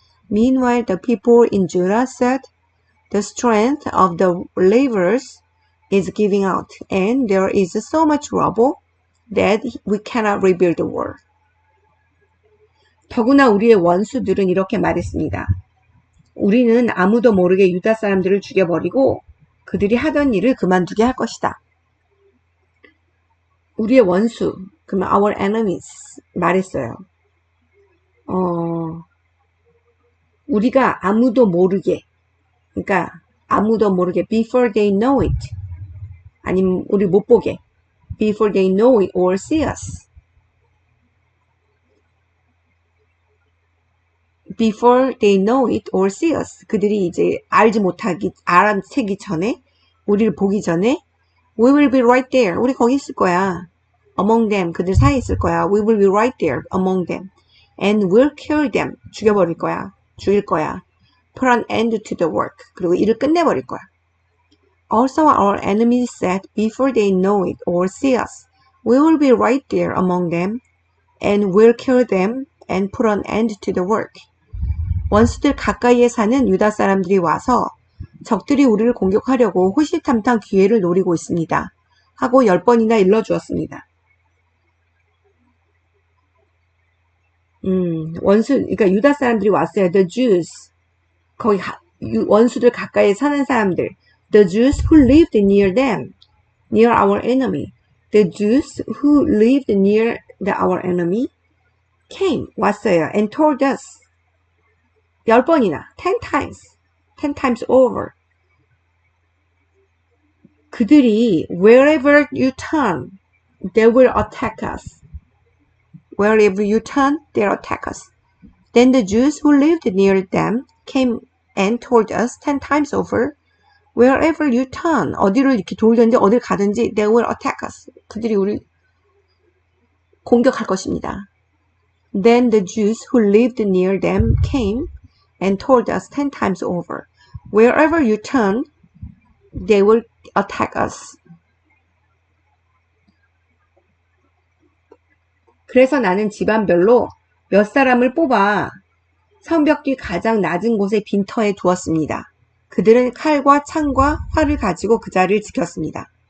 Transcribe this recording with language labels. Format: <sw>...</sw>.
<en>Meanwhile, the people in Judah said, the strength of the laborers is giving out, and there is so much rubble that we cannot rebuild the wall.</en> <ko>더구나 우리의 원수들은 이렇게 말했습니다. 우리는 아무도 모르게 유다 사람들을 죽여버리고 그들이 하던 일을 그만두게 할 것이다. 우리의 원수, 그러면</ko> <en>our enemies</en> <ko>말했어요. 우리가 아무도 모르게, 그러니까 아무도 모르게</ko> <en>before they know it,</en> <ko>아니면 우리 못 보게</ko> <en>before they know it or see us. Before they know it or see us.</en> <ko>그들이 이제 알아채기 전에, 우리를 보기 전에</ko> <en>we will be right there.</en> <ko>우리 거기 있을 거야.</ko> <en>Among them.</en> <ko>그들 사이에 있을 거야.</ko> <en>We will be right there among them. And we'll kill them.</en> <ko>죽일 거야.</ko> <en>Put an end to the work.</en> <ko>그리고 일을 끝내버릴 거야.</ko> <en>Also our enemies said before they know it or see us, we will be right there among them and we'll kill them and put an end to the work.</en> <ko>원수들 가까이에 사는 유다 사람들이 와서 적들이 우리를 공격하려고 호시탐탐 기회를 노리고 있습니다. 하고 10번이나 일러주었습니다. 그러니까 유다 사람들이 왔어요.</ko> <en>The Jews.</en> <ko>거기 원수들 가까이에 사는 사람들.</ko> <en>The Jews who lived near them. Near our enemy. The Jews who lived near our enemy came.</en> <ko>왔어요.</ko> <en>And told us.</en> <ko>10번이나.</ko> <en>10 times over.</en> <ko>그들이</ko> <en>wherever you turn, they will attack us. Wherever you turn, they'll attack us. Then the Jews who lived near them came and told us 10 times over, wherever you turn,</en> <ko>어디로 이렇게 돌든지 어딜 가든지</ko> <en>they will attack us.</en> <ko>그들이 우리 공격할 것입니다.</ko> <en>Then the Jews who lived near them came and told us 10 times over, wherever you turn, they will attack us.</en> <ko>그래서 나는 집안별로 몇 사람을 뽑아 성벽 뒤 가장 낮은 곳의 빈터에 두었습니다. 그들은 칼과 창과 활을 가지고 그 자리를 지켰습니다.</ko>